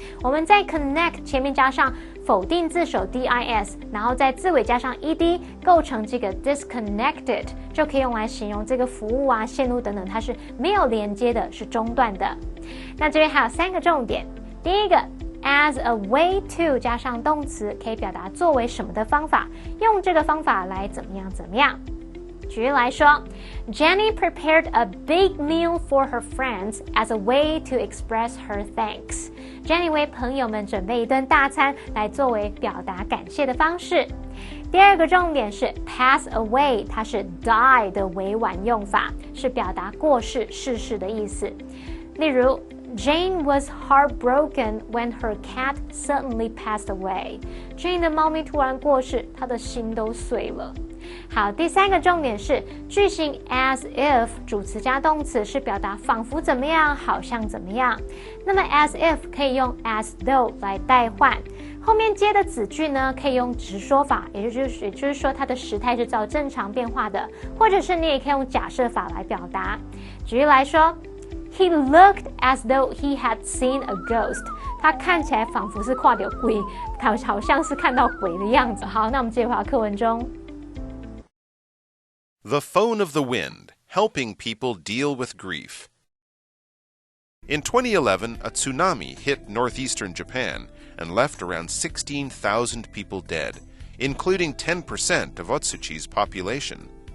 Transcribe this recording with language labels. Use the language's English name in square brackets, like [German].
[Chinese] 我们在 connect 前面加上否定字首 dis， 然后在字尾加上 ed， 构成这个 disconnected， 就可以用来形容这个服务啊、线路等等，它是没有连接的，是中断的。那这边还有3个重点。第一个 [English] as a way to [Chinese] 加上动词，可以表达作为什么的方法，用这个方法来怎么样怎么样。举例来说 [English] Jenny prepared a big meal for her friends as a way to express her thanks. [Chinese] Jenny 为朋友们准备一顿大餐来作为表达感谢的方式。第二个重点是 pass away， 它是 die 的委婉用法，是表达过世、逝世的意思。例如 [English] Jane was heartbroken when her cat suddenly passed away. [Chinese] Jane 的猫咪突然过世，她的心都碎了。好，第3个重点是句型 as if 主词加动词是表达仿佛怎么样，好像怎么样。那么 as if 可以用 as though 来代换，后面接的子句呢可以用直说法，也就是说它的时态是照正常变化的，或者是你也可以用假设法来表达。举例来说 [English] He looked as though he had seen a ghost. [Chinese] 他看起来仿佛是看到鬼，好像是看到鬼的样子。好，那我们接回到课文中。 [English] The phone of the wind, helping people deal with grief. In 2011, a tsunami hit northeastern Japan and left around 16,000 people dead, including 10% of Otsuchi's population.